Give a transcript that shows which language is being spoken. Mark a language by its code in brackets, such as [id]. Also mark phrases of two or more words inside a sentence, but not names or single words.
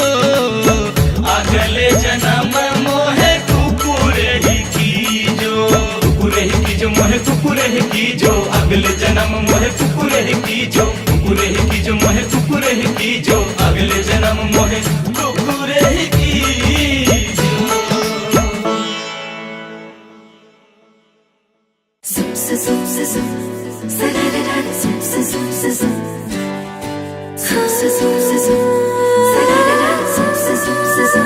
[hi] अगले जन्म मोहे कुकुर ही की जो, कुकुर ही की जो मोहे कुकुर ही की जो। अगले जन्म मोहे कुकुर ही की जो, कुकुर ही की जो मोहे कुकुर ही की जो। अगले जन्म मोहे कुकुर ही की जो। [en] Zoom, zoom, zoom, zoom, sa-da-da-da, zoom, zoom, zoom, zoom. Zoom, zoom, zoom, zoom, sa-da-da-da, zoom, zoom, zoom, zoom.